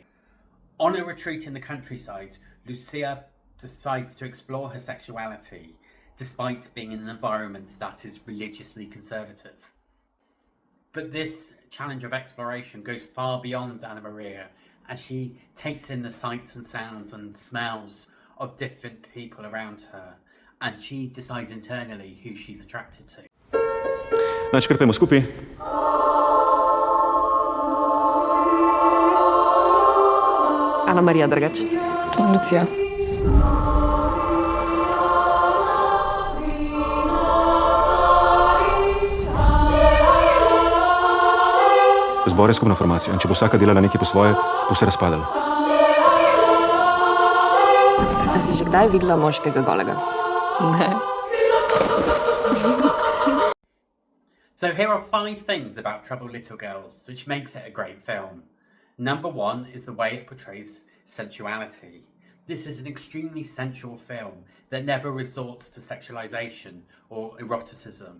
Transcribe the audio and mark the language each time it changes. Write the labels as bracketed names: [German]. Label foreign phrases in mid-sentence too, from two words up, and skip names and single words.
[English] On a retreat in the countryside, Lucija decides to explore her sexuality, despite being in an environment that is religiously conservative. But this challenge of exploration goes far beyond Anna Maria, as she takes in the sights and sounds and smells of different people around her, and she decides internally who she's attracted to. [Slovenian] Najkrpemo skupaj. Anna Maria Dragač. Lucija. Zbor je skupna formacija in če bo vsaka delala nekaj po svoje, bo se razpadala. A si že kdaj videla moškega golega? Ne. [English] So here are 5 things about Troubled Little Girls which makes it a great film. Number 1 is the way it portrays sensuality. This is an extremely sensual film that never resorts to sexualization or eroticism.